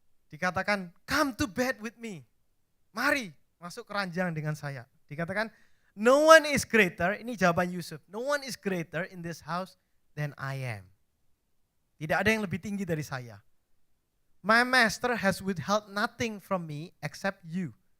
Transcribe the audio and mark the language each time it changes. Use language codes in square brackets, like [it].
[id] Dikatakan, [en] come to bed with me. [id] Mari masuk ke ranjang dengan saya. Dikatakan, [en] no one is greater, [id] ini jawaban Yusuf. [en] No one is greater in this house than I am. [id] Tidak ada yang lebih tinggi dari saya. [en] My master has withheld nothing from me except you.